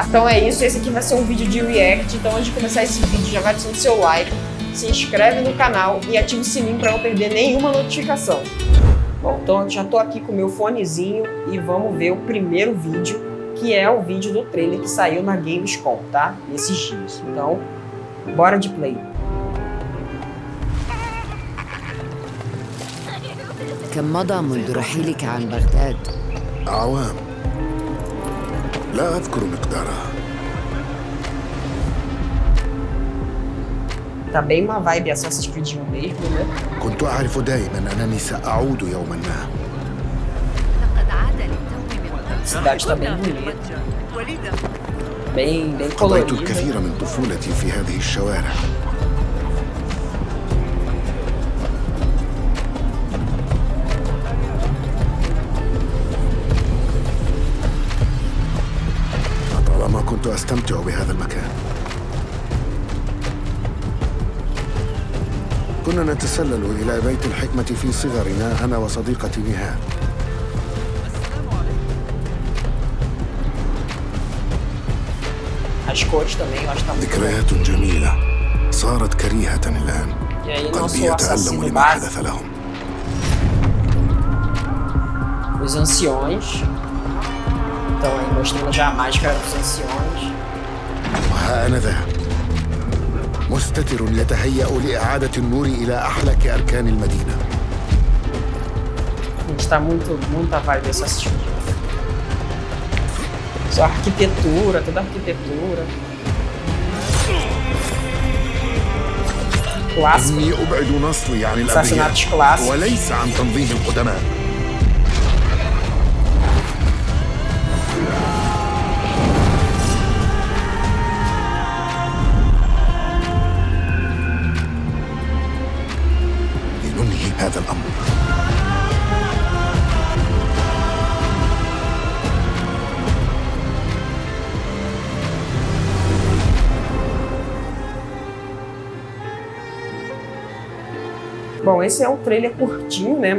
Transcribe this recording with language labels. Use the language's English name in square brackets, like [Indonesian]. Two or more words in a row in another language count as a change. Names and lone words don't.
[Portuguese] Então é isso, esse aqui vai ser um vídeo de react. Então antes de começar esse vídeo, já vai deixando seu like, se inscreve no canal e ativa o sininho pra não perder nenhuma notificação. Bom, então eu já tô aqui com o meu fonezinho e vamos ver o primeiro vídeo, que é o vídeo do trailer que saiu na Gamescom, tá? Nesses dias. Então, bora de play. [Arabic] كم مضى منذ رحيلك عن بغداد؟ أعوام لا أذكر مقدارها. [Portuguese] Tá bem uma vibe Assassin's Creed 1 mesmo, né? [Arabic] كنت أعرف دائما أنني سأعود يوما ما. [Portuguese] A cidade tá bem bonita. Bem [Arabic] قضيت [Portuguese] colorida. [Arabic] الكثير من طفولتي في هذه الشوارع. لطالما كنت أستمتع بهذا المكان. كنا نتسلل إلى بيت الحكمة في صغرنا أنا وصديقتي نهاد. [Portuguese] As cores também, eu acho que tá muito bom. [Arabic] ذكريات جميلة صارت كريهة الآن. [Portuguese] E aí [Arabic] قلبي [Portuguese] nosso [Arabic] يتألم [Portuguese] assassino [Arabic] لما حدث [Portuguese] básico, [Arabic] لهم. [Portuguese] os anciões. Então aí mostrando já a máscara dos anciões. [Arabic] وها أنا ذا مستتر يتهيأ لإعادة النور إلى أحلك أركان المدينة. [Portuguese] A gente tá muita vibe Assassin's Creed. Só arquitetura, toda arquitetura. Clássico. [Arabic] إني أبعد نصري عن [Portuguese] Assassinatos [Arabic] الأبرياء [Portuguese] clássicos. [Arabic] وليس عن تنظيم القدماء. لننهي هذا الأمر. [Portuguese] Bom, esse é um trailer curtinho, né?